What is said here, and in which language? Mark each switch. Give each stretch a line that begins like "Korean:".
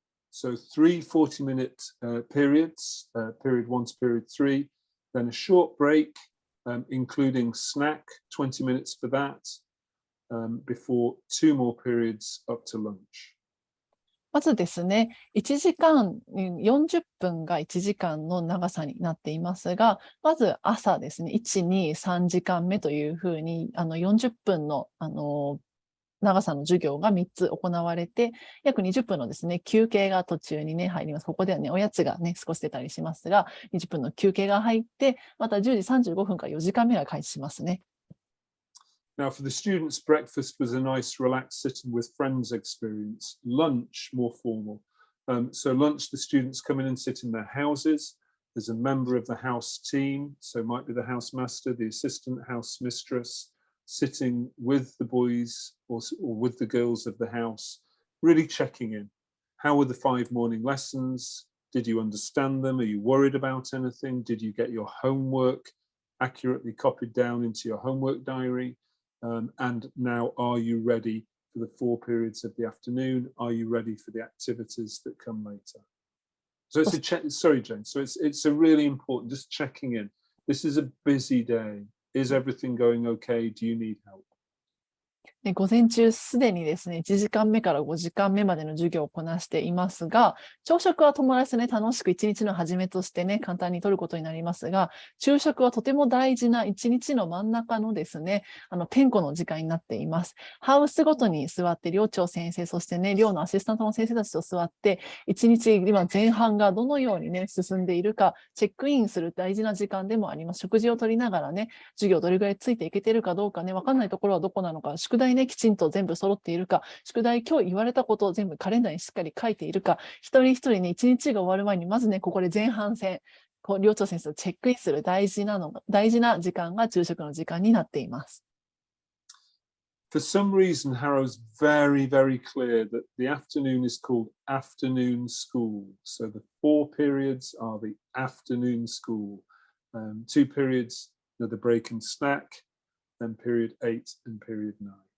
English: So 3 40-minute periods, period 1 to period 3, then a short break, including snack, 20 minutes for that. Before 2 more periods up to lunch.
Japanese: まずですね、1時間40分が1時間の長さになっていますが、まず朝ですね、1、2、3時間目というふうに40分の長さの授業が3つ行われて、約20分のですね、休憩が途中にね、入ります。ここではね、おやつがね、少し出たりしますが、20分の休憩が入って、また10時35分から4時間目が開始しますね。
English: Now, for the students, breakfast was a nice, relaxed, sitting with friends experience. Lunch, more formal. So lunch, the students come in and sit in their houses. There's a member of the house team, so it might be the housemaster, the assistant house mistress, sitting with the boys or with the girls of the house, really checking in. How were the 5 morning lessons? Did you understand them? Are you worried about anything? Did you get your homework accurately copied down into your homework diary? And now, are you ready for the 4 periods of the afternoon? Are you ready for the activities that come later? So it's a check. Sorry, Jane. So it's a really important, just checking in. This is a busy day. Is everything going okay? Do you need help?
Japanese: 午前中すでにですね、1時間目から5時間目までの授業をこなしていますが、朝食は友達とね、楽しく一日の始めとしてね、簡単に取ることになりますが、昼食はとても大事な一日の真ん中のですね、点呼の時間になっています。ハウスごとに座って、寮長先生、そしてね、寮のアシスタントの先生たちと座って、一日今前半がどのようにね、進んでいるか、チェックインする大事な時間でもあります。食事を取りながらね、授業どれぐらいついていけてるかどうかね、わかんないところはどこなのか、宿題ね、きちんと全部揃っているか、宿題今日言われたことを全部カレンダーにしっかり書いているか、一人一人ね、一日が終わる前に、まずね、ここで前半戦、寮長先生とチェックインする大事な時間が昼食の時間になっています。
English: For some reason, Harrow's very, very clear that the afternoon is called afternoon school. So the 4 periods are the afternoon school. 2 periods are the break and snack, then period 8 and period 9.